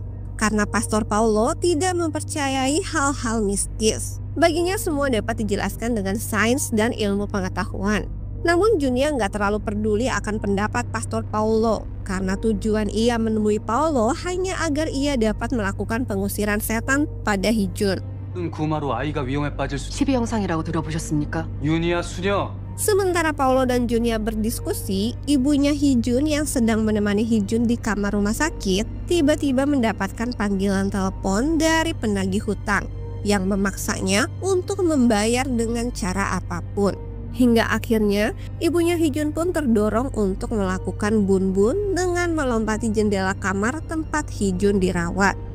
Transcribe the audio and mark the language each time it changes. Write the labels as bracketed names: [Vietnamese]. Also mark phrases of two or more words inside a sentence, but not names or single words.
[Indonesian] Karena Pastor Paulo tidak mempercayai hal-hal mistis. Baginya semua dapat dijelaskan dengan sains dan ilmu pengetahuan. Namun Junia nggak terlalu peduli akan pendapat Pastor Paulo. Karena tujuan ia menemui Paulo hanya agar ia dapat melakukan pengusiran setan pada Hee-jun. [Korean] 구마로 아이가 위험에 빠질 수. TV 영상이라고 들어보셨습니까? 윤희야 수녀. [Indonesian] Sementara Paulo dan Junia berdiskusi, ibunya Hee-jun yang sedang menemani Hee-jun di kamar rumah sakit tiba-tiba mendapatkan panggilan telepon dari penagih hutang yang memaksanya untuk membayar dengan cara apapun. Hingga akhirnya ibunya Hee-jun pun terdorong untuk melakukan bun-bun dengan melompati jendela kamar tempat Hee-jun dirawat.